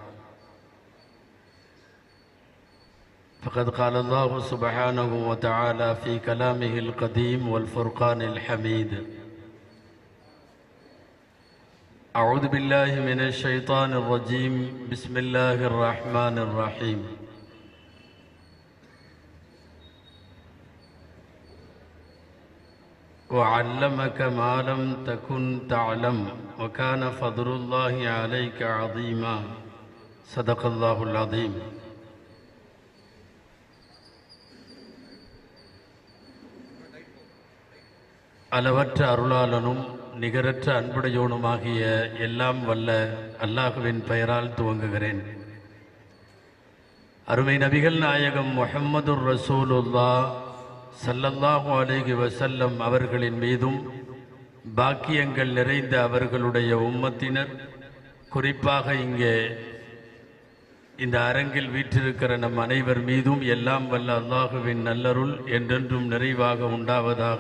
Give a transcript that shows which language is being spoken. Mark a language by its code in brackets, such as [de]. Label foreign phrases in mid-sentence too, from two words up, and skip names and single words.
[ar] فقد قال الله سبحانه وتعالى في كلامه القديم والفرقان الحميد: أعوذ بالله من الشيطان الرجيم، بسم الله الرحمن الرحيم. وعلمك ما لم تكن تعلم وكان فضل الله عليك عظيما. صدق الله العظيم. [ta] அளவற்ற அருளாளனும் நிகரற்ற அன்புடையோனுமாகிய எல்லாம் வல்ல அல்லாஹுவின் பெயரால் துவங்குகிறேன். அருமை நபிகள் நாயகம் முஹம்மதுர் [ar] رسول الله صلى الله عليه وسلم [ta] அவர்களின் மீதும், பாக்கியங்கள் நிறைந்த அவர்களுடைய உம்மத்தினர், குறிப்பாக இங்கே இந்த அரங்கில் வீற்றிருக்கிற நம் அனைவர் மீதும் எல்லாம் வல்ல அல்லாஹுவின் நல்லருள் என்றென்றும் நிறைவாக உண்டாவதாக.